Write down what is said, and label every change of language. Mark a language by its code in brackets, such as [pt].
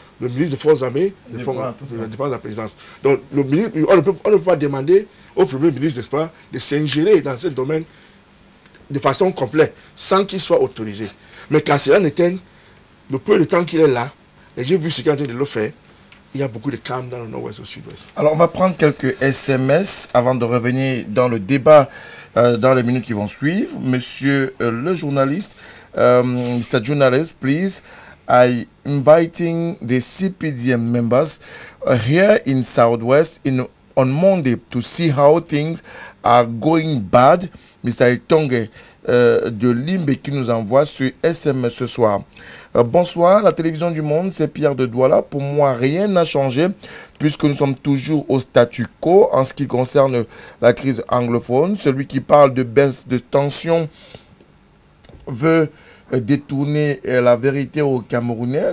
[fr] Le ministre des Forces armées dépend à la présidence. Donc le ministre, on ne peut pas demander au Premier ministre, n'est-ce pas, de s'ingérer dans ce domaine de façon complète, sans qu'il soit autorisé. Mais quand cela n'éteint, le peu de temps qu'il est là, et j'ai vu ce qu'il est en train de le faire, il y a beaucoup de calme dans le nord-ouest et au sud-ouest. Alors, on va prendre quelques SMS avant de revenir dans le débat dans les minutes qui vont suivre. Monsieur le journaliste, Mr. [en] Journalist, please, I inviting the CPDM members here in Southwest on Monday to see how things are going bad. Mr. [fr] Itonge de Limbe qui nous envoie ce SMS ce soir. Bonsoir, la télévision du monde, c'est Pierre de Douala. Pour moi, rien n'a changé puisque nous sommes toujours au statu quo en ce qui concerne la crise anglophone. Celui qui parle de baisse de tension veut détourner la vérité aux Camerounais.